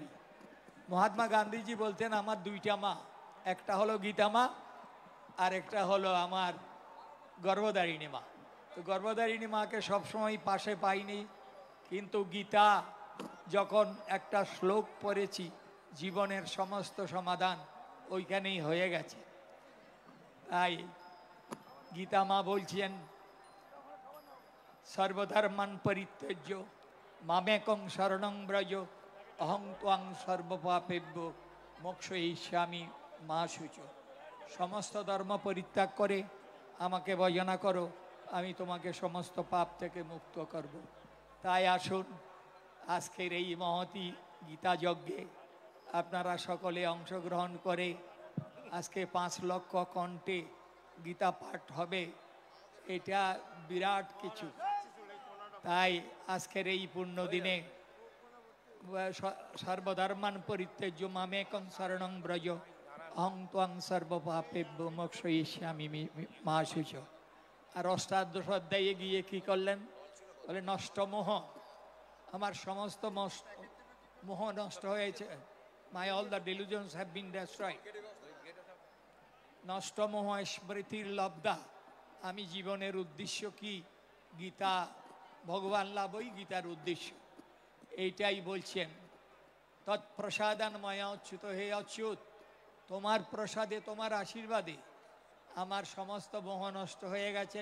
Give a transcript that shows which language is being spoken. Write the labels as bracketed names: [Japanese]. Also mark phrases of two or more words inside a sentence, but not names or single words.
[Bangla] মহাত্মা গান্ধীজি বলতেন, আমার 2টা মা, একটা হলো গীতা মা আর একটা হলো আমার গর্ভধারিণী মা। তো গর্ভধারিণী মাকে সবসময় পাশে পাইনি, কিন্তু গীতা যখন একটা শ্লোক পড়েছি, জীবনের সমস্ত সমাধান ওইখানেই হয়ে গেছে। তাই গীতা মা বলছেন, [Sanskrit] সর্বধর্মান পরিত্যজ্য মামেকং শরণং ব্রজ অহং ত্বং সর্বপাপেভ্য মোক্ষয়িষ্যামি মা শুচ। [Bangla] সমস্ত ধর্ম পরিত্যাগ করে আমাকে ভজনা করো, আমি তোমাকে সমস্ত পাপ থেকে মুক্ত করব। তাই আসুন আজকের এই মহতি গীতা যজ্ঞে আপনারা সকলে অংশগ্রহণ করে আজকে 5 লক্ষ কণ্ঠে গীতা পাঠ হবে, এটা বিরাট কিছু। তাই আজকের এই পূর্ণ দিনে [Sanskrit] সর্বধর্মান পরিত্যজ্য মামেকং শরণং ব্রজ অহং ত্বং সর্বপাপেভ্যো মোক্ষয়িষ্যামি মা শুচ। [Bangla] আর অষ্টাদশ অধ্যায়ে গিয়ে কি করলেন, বলে নষ্ট মোহ, আমার সমস্ত মোহ নষ্ট হয়েছে। [English] My all the delusions have been destroyed. [Sanskrit] নষ্ট মোহ স্মৃতির লব্ধা, [Bangla] আমি জীবনের উদ্দেশ্য কি, গীতা ভগবান লাভই গীতার উদ্দেশ্য, এইটাই বলছেন। [Sanskrit] তৎপ্রসাদান ময়া অচ্যুত, [Bangla] হে অচ্যুত, তোমার প্রসাদে তোমার আশীর্বাদে আমার সমস্ত মোহ নষ্ট হয়ে গেছে।